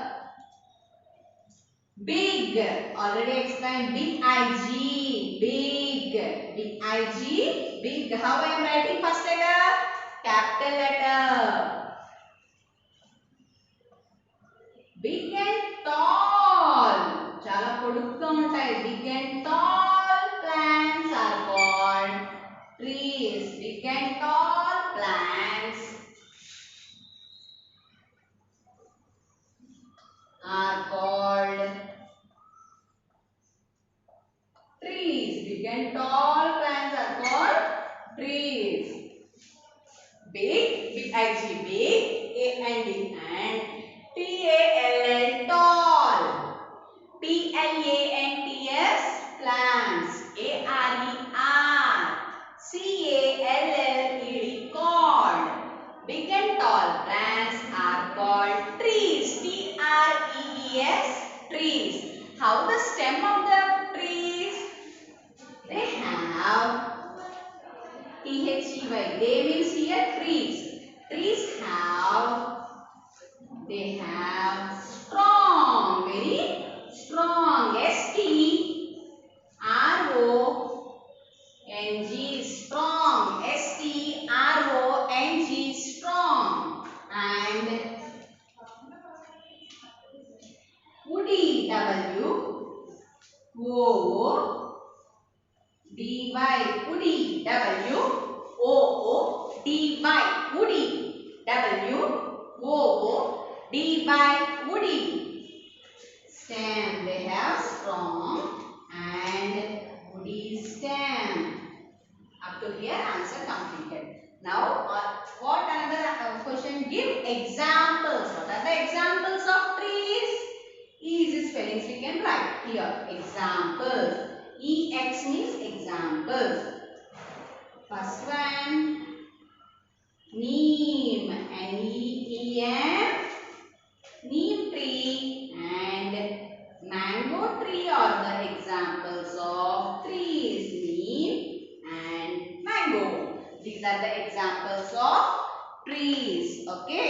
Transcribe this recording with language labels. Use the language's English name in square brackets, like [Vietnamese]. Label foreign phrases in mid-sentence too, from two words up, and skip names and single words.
[English] Big. Already explained. B-I-G. Big. B-I-G. Big. How I am writing first letter? Capital letter. Big and tall. [Telugu] Chala పొడుగ్గా ఉంటాయి. [English] Big and tall plants are called trees. Big and tall plants are called trees. Big and tall plants are called trees. Big, B-I-G, big, A-N-D, and T-A-L-L, tall. P-L-A-N-T-S, plants. A-R-E-R, C-A-L-L-E-D, cord. Big and tall plants are called trees. T-R-E-E-S, trees. How the stem of the trees? They have T-H-E-Y. They means here trees. Trees they have strong, very strong. S-T-R-O-N-G, strong. S-T-R-O-N-G, strong. And woody, W-O-O-D-Y, woody, W-O-O-D-Y, woody, W-O-O-D-Y, woody. Stem, they have strong and woody stem. Up to here, answer completed. Now, what another question? Give examples. What are the examples of trees? Easy spellings we can write here. Examples. E-X means examples. First one, neem. N-E-E-M, neem tree. And Mango tree are the examples of trees. Neem and mango. These are the examples of trees. Okay.